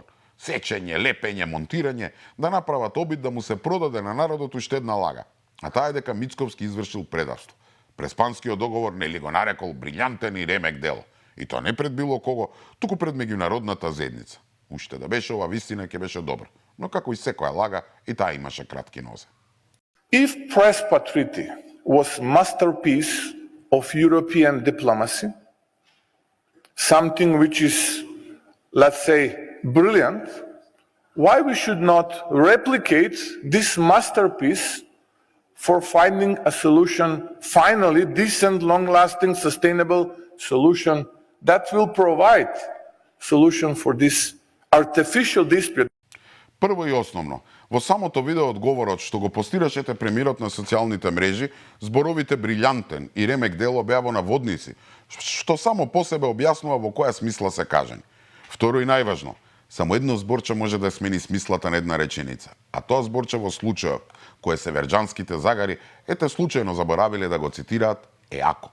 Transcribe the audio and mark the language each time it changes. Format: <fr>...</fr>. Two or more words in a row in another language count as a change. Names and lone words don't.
<mk>Сечење, лепење, монтирање, да направат обид да му се продаде на народот уште една лага. А таа е дека Мицковски извршил предавство. Преспанскиот договор нели го нарекол брилјантен и ремек дело. И тоа не пред било кого, туку пред меѓународната заедница. Уште да беше ова вистина ќе беше добро. Но како и секоја лага, и таа имаше кратки нозе.</mk> <en>If Prespa Treaty was masterpiece of European diplomacy, something which is, let's say, brilliant, why we should not replicate this masterpiece for finding a solution, finally, decent, long-lasting, sustainable solution that will provide solution for this artificial dispute.</en> <mk>Прво и основно, во самото видео одговорот што го постирашете премиерот на социјалните мрежи, зборовите брилјантен и ремек дело беа во наводници, што само по себе објаснува во која смисла се кажани. Второ и најважно, само едно зборче може да смени смислата на една реченица, а тоа зборче во случајот кое северџанските загари ете случајно заборавиле да го цитираат е ако.</mk>